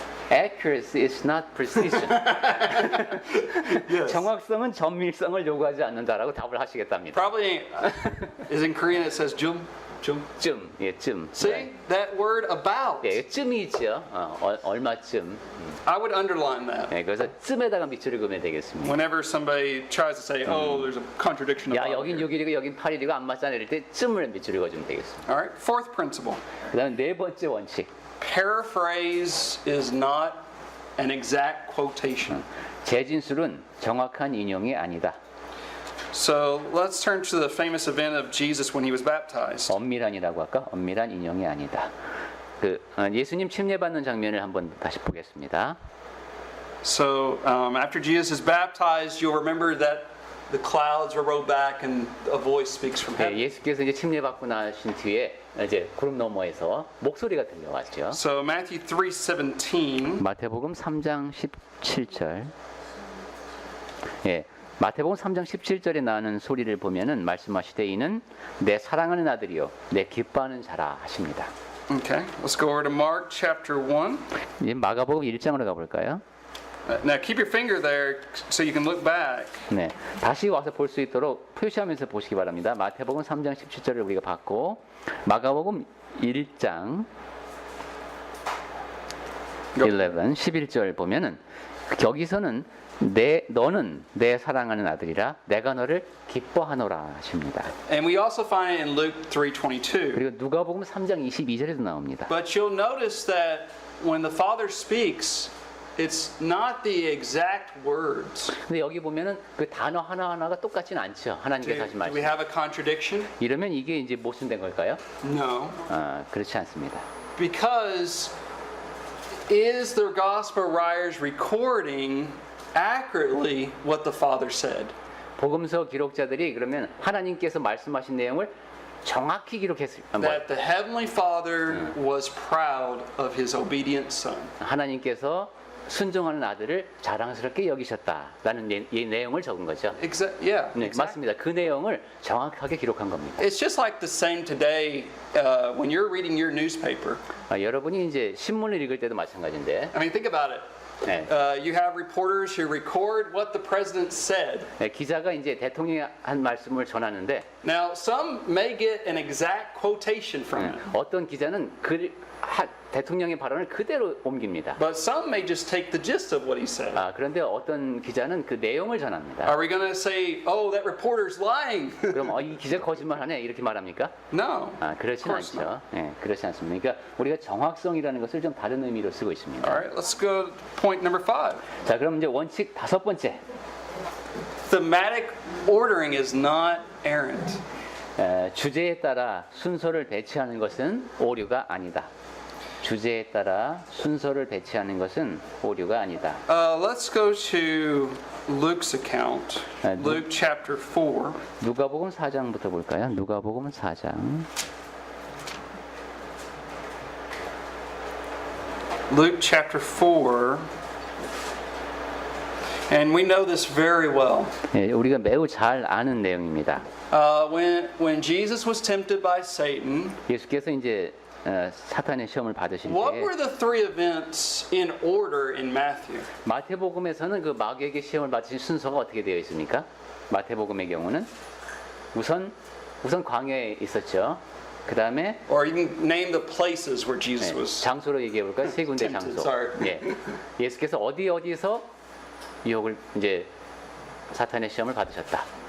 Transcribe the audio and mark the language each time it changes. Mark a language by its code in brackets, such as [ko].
[en] Accuracy is not precision. Yes. [ko] 정확성은 정밀성을 요구하지 않는다라고 답을 하시겠답니다. [en] Probably is in Korean it says 좀. [ko] 쯤. [en] See that word about? [ko] 예, 쯤이 있죠. 얼마쯤. [en] I would underline that. [ko] 네, 그래서 쯤에다가 밑줄을 그으면 되겠습니다. [en] Whenever somebody tries to say, "Oh, there's a contradiction [ko] 야, [en] about." [ko] 여긴 [en] here. [ko] 6일이고 여긴 8일이고 안 맞잖아 이럴 때 쯤을 밑줄을 그어주면 되겠습니다. [en] All right. Fourth principle: [ko] 그다음 네 번째 원칙. [en] paraphrase is not an exact quotation. [ko] 재진술은 정확한 인용이 아니다. [en] So let's turn to the famous event of Jesus when he was baptized. [ko] 엄밀한이라고 할까? 엄밀한 인용이 아니다. 예수님 침례받는 장면을 한번 다시 보겠습니다. [en] So after Jesus is baptized, you'll remember that the clouds were rolled back and a voice speaks from [ko] 예, [en] heaven. [ko] 예수께서 이제 침례받고 나신 뒤에 이제 구름 너머에서 목소리가 들려왔죠. [en] So Matthew 3:17. [ko] 마태복음 3장 17절. 예. 마태복음 3장 17절에 나오는 소리를 보면은 말씀하시되 이는 내 사랑하는 아들이요 내 기뻐하는 자라 하십니다. [en] Okay, let's go over to Mark chapter 1. [ko] 이제 마가복음 1장으로 가볼까요? [en] Now keep your finger there so you can look back. [ko] 네, 다시 와서 볼 수 있도록 표시하면서 보시기 바랍니다. 마태복음 3장 17절을 우리가 봤고 마가복음 1장 11절 보면은 거기서는 너는 내 사랑하는 아들이라 내가 너를 기뻐하노라 하십니다. [en] And we also find it in Luke 3:22. [ko] 그리고 누가복음 3장 22절에도 나옵니다. [en] But you'll notice that when the Father speaks, it's not the exact words. [ko] 근데 여기 보면은 그 단어 하나하나가 똑같진 않죠. 하나님께서 하신 [en] Do [ko] 말씀. [en] we have a contradiction? [ko] 이러면 이게 이제 모순된 걸까요? [en] No. [ko] 그렇지 않습니다. [en] Because is the gospel writers recording accurately what the Father said? [ko] 복음서 기록자들이 그러면 하나님께서 말씀하신 내용을 정확히 기록했을 [en] That the heavenly Father was proud of his obedient son. [ko] 하나님께서 순종하는 아들을 자랑스럽게 여기셨다라는 이 내용을 적은 거죠. [en] Yeah. [ko] 네, [en] exactly. [ko] 맞습니다. 그 내용을 정확하게 기록한 겁니다. [en] It's just like the same today when you're reading your newspaper. [ko] 여러분이 이제 신문을 읽을 때도 마찬가지인데, [en] I mean, think about it. [ko] 네, [en] You have reporters who record what the president said. [ko] 네, 기자가 이제 대통령이 한 말씀을 전하는데, [en] Now, some may get an exact quotation from it, [ko] 어떤 기자는 대통령의 발언을 그대로 옮깁니다. [en] but some may just take the gist of what he said. [ko] 그런데 어떤 기자는 그 내용을 전합니다. [en] Are we going to say, "Oh, that reporter's lying"? [ko] 그럼 이 기자 거짓말하네 이렇게 말합니까? [en] No. [ko] 그렇진 [en] Of course [ko] 않죠. 네, 그렇지 않습니다. 그러니까 우리가 정확성이라는 것을 좀 다른 의미로 쓰고 있습니다. [en] All right, let's go to point number 5. [ko] 자, 그럼 이제 원칙 5번째. [en] Thematic ordering is not errant. [ko] 주제에 따라 순서를 배치하는 것은 오류가 아니다. 주제에 따라 순서를 배치하는 것은 오류가 아니다. [en] Let's go to Luke's account. Luke chapter 4. [ko] 누가복음 4장부터 볼까요? 누가복음 4장. [en] Luke chapter 4. And we know this very well. [ko] 예, 우리가 매우 잘 아는 내용입니다. [en] When Jesus was tempted by Satan, [ko] 예수께서 이제 사탄의 시험을 받으실 [en] what [ko] 때 [en] were the three events in order in Matthew? [ko] 마태복음에서는 그 마귀에게 시험을 받으신 순서가 어떻게 되어 있습니까? 마태복음의 경우는 우선 광야에 있었죠. 그 다음에 [en] Or you can name the places where Jesus was. [ko] 장소로 얘기해 볼까요? 세 군데 [en] tempted, [ko] 장소. [en] sorry. [ko] 예, 예수께서 어디서 유혹을 이제 사탄의 시험을 받으셨다.